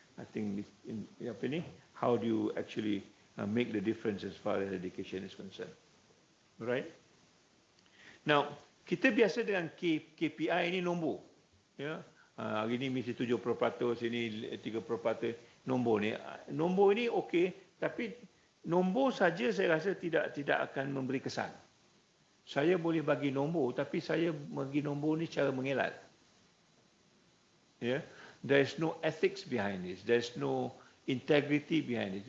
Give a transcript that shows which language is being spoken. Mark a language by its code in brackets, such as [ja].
[en] I think how do you actually make the difference as far as education is concerned. Right? [ms] Now, kita biasa dengan KPI ini nombor. Ya. Hari ini mesti 70%, sini 30% nombor ni. Nombor ini okey, tapi nombor saja saya rasa tidak akan memberi kesan. Saya boleh bagi nombor, tapi saya bagi nombor ni cara mengelak. [en] Yeah? There is no ethics behind this. There is no integrity behind it.